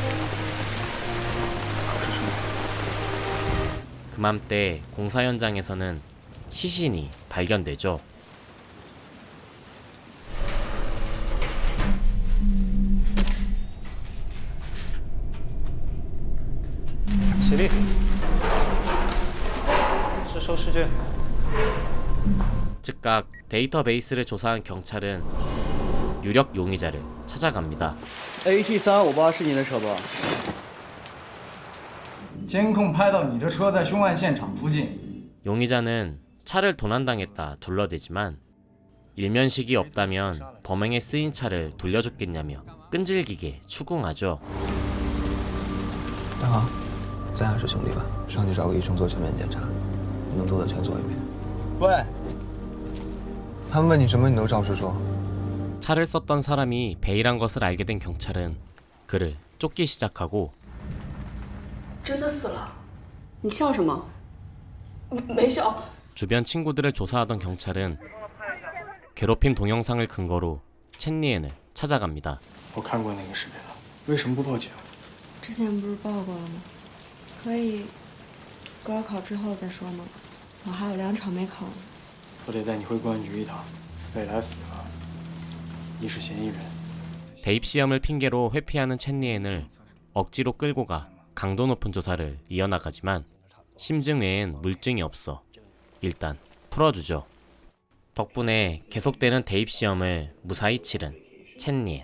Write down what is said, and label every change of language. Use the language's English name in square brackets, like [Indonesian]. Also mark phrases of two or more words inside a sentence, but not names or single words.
[Korean] 그맘때 공사 현장에서는 시신이 발견되죠. [Chinese] 起立。自首试卷。 [Korean] 즉각 데이터베이스를 조사한 경찰은 유력 용의자를 찾아갑니다. [Chinese] AT358是你的车吧？监控拍到你的车在凶案现场附近。 [Korean] 용의자는 차를 도난당했다 둘러대지만 일면식이 없다면 범행에 쓰인 차를 돌려줬겠냐며 끈질기게 추궁하죠. [Chinese] 大航，咱俩是兄弟吧？上去找个医生做全面检查，能做的全做一遍。喂，他们问你什么，你都照实说。 [Korean] 차를 썼던 사람이 베이란 것을 알게 된 경찰은 그를 쫓기 시작하고 [Chinese] 真的死了？你笑什么？没笑。 [Korean] 주변 친구들을 조사하던 경찰은 괴롭힘 동영상을 근거로 첸니엔을 찾아갑니다. [Chinese] 我看过那个视频了，为什么不报警？之前不是报过了吗？可以高考之后再说吗？我还有2场没考呢。我得带你回公安局一趟。未来死了，你是嫌疑人。 [Korean] 대입 시험을 핑계로 회피하는 첸니엔을 억지로 끌고 가 강도 높은 조사를 이어나가지만 심증 외엔 물증이 없어 일단 풀어주죠. 덕분에 계속되는 대입 시험을 무사히 치른 첸니엔.